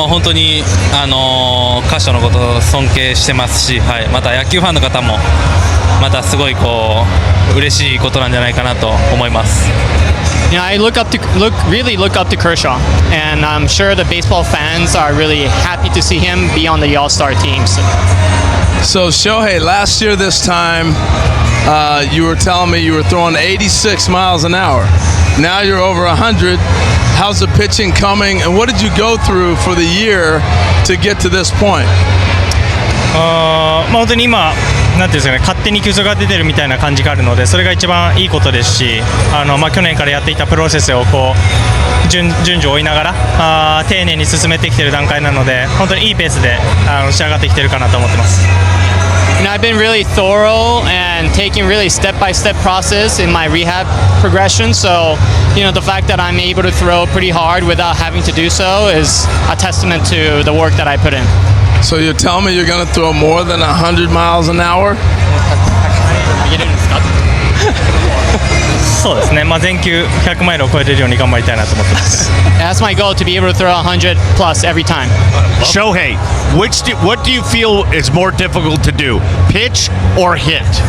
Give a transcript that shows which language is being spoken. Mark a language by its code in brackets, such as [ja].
[ja] もう本当に歌手のことを尊敬してますし、はい、また野球ファンの方もまたすごい嬉しいことなんじゃないかなと思います。 [en] I really look up to Kershaw, and I'm sure the baseball fans are really happy to see him be on the All-Star teams. So, Shohei, last year this time, you were telling me you were throwing 86 miles an hour. Now you're over 100. How's the pitching coming, and what did you go through for the year to get to this point? [ja] 本当に今なんていうんですかね、勝手に球速が出てるみたいな感じがあるので、それが一番いいことですし、去年からやっていたプロセスを順序追いながら丁寧に進めてきている段階なので、本当にいいペースで仕上がってきているかなと思ってます。 [en] I've been really thorough and taking really step-by-step process in my rehab progression. So, the fact that I'm able to throw pretty hard without having to do so is a testament to the work that I put in. So you're telling me you're going to throw more than 100 miles an hour? [ja] そうですね。全球100マイルを超えれるように頑張りたいなと思ってます。 [en] That's my goal, to be able to throw 100 plus every time. Shohei, what do you feel is more difficult to do, pitch or hit?